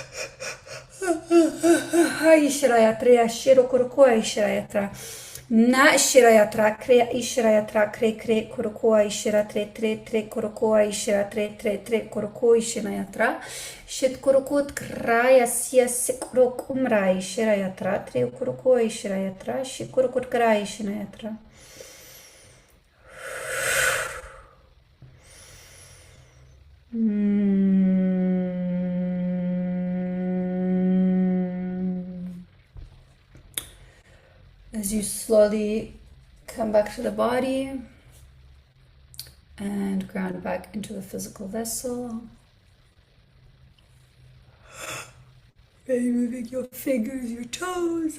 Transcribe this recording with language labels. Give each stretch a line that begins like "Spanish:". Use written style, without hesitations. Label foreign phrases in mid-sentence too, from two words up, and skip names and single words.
English: Ishirayatra, Shiro Kurukua Ishirayatra, Na Shirayatra, Krea Ishirayatra, Kre Kurukua Ishira, Tre Kurukua Ishira, Tre Kuruku Ishinayatra, Shit Kurukut Kraya Sia Sikuruk Umra Ishirayatra, Tre Kurukua Ishirayatra, Shikurukut Krai Ishinayatra. As you slowly come back to the body and ground back into the physical vessel, maybe moving your fingers, your toes.